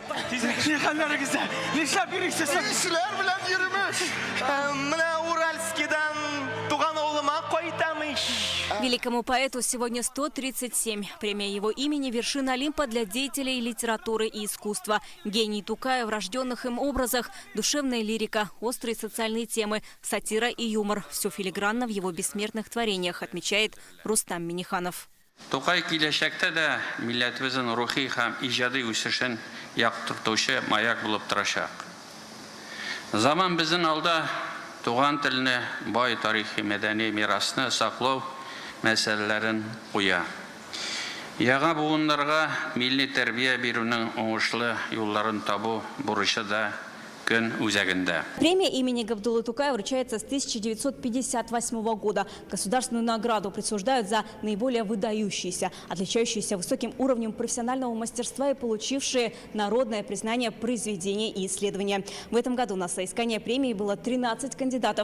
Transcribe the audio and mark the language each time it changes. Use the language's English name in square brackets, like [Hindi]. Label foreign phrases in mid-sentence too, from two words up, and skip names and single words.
[Russian] Великому поэту сегодня 137. Премия его имени – вершина Олимпа для деятелей литературы и искусства. Гений Тукая в рожденных им образах, душевная лирика, острые социальные темы, сатира и юмор. Все филигранно в его бессмертных творениях, отмечает Рустам Минниханов. [Tatar] Тукай киләчәктә дә милләтебезнең рухи һәм иҗади үсешен яктыртучы маяк булып торачак. Заман безнең алда туган телне, бай тарихи мәдәни мирасны саклау мәсьәләләрен куя. Яңа буыннарга милли тәрбия бирүнең уңышлы юлларын табу бурычы да көн үзәгендә. [Russian] Премия имени Габдуллы Тукая вручается с 1958 года. Государственную награду присуждают за наиболее выдающиеся, отличающиеся высоким уровнем профессионального мастерства и получившие народное признание произведения и исследования. В этом году на соискание премии было 13 кандидатов.